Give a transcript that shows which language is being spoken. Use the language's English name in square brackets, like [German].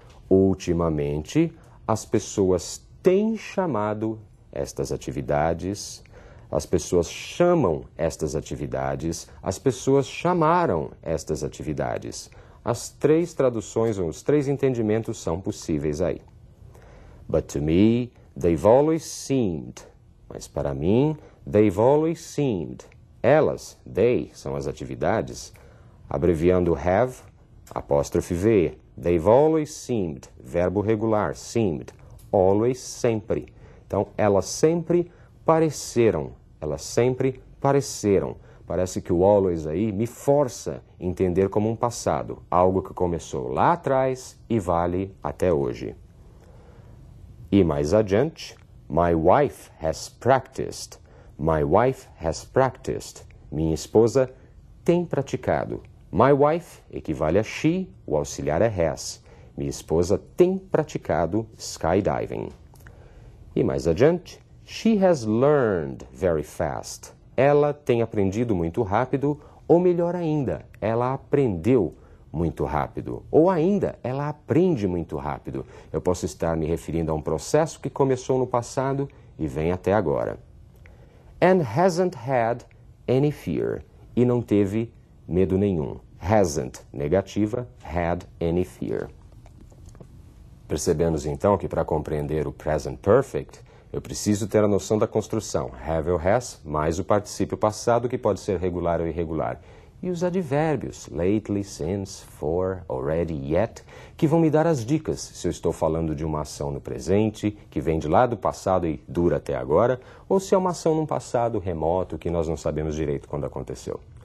[Portuguese] Ultimamente, as pessoas têm chamado estas atividades. As pessoas chamam estas atividades. As pessoas chamaram estas atividades. As três traduções, ou os três entendimentos são possíveis aí. [English] But to me, they've always seemed. [Portuguese] Mas para mim, [English] they've always seemed. [Portuguese] Elas, they, são as atividades. Abreviando have, apóstrofe V. [English] They've always seemed. [Portuguese] Verbo regular, seemed. Always, sempre. Então, elas sempre pareceram. Elas sempre pareceram. Parece que o always aí me força a entender como um passado, algo que começou lá atrás e vale até hoje. E mais adiante, [English] my wife has practiced. My wife has practiced. [Portuguese] Minha esposa tem praticado. My wife equivale a she, o auxiliar é has. Minha esposa tem praticado skydiving. E mais adiante, [English] she has learned very fast. [Portuguese] Ela tem aprendido muito rápido, ou melhor ainda, ela aprendeu muito rápido. Ou ainda, ela aprende muito rápido. Eu posso estar me referindo a um processo que começou no passado e vem até agora. [English] And hasn't had any fear. [Portuguese] E não teve medo nenhum. [English] Hasn't, negativa, had any fear. [Portuguese] Percebemos então que para compreender o present perfect, eu preciso ter a noção da construção, have ou has, mais o particípio passado, que pode ser regular ou irregular. E os advérbios, lately, since, for, already, yet, que vão me dar as dicas se eu estou falando de uma ação no presente, que vem de lá do passado e dura até agora, ou se é uma ação num passado remoto que nós não sabemos direito quando aconteceu.